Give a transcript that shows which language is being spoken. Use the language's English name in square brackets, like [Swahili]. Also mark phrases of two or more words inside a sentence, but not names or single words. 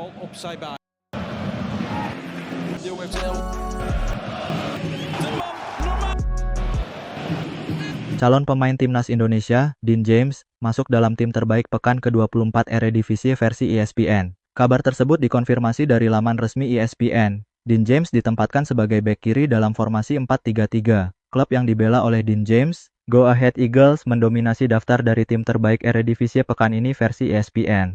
[Dutch] opzij bij. De Jong heeft zijn helft. De man, normaal. [Indonesian] Calon pemain timnas Indonesia, Dean James, masuk dalam tim terbaik pekan ke-24 Eredivisie versi ESPN. Kabar tersebut dikonfirmasi dari laman resmi ESPN. Dean James ditempatkan sebagai bek kiri dalam formasi 4-3-3. Klub yang dibela oleh Dean James, Go Ahead Eagles, mendominasi daftar dari tim terbaik Eredivisie pekan ini versi ESPN.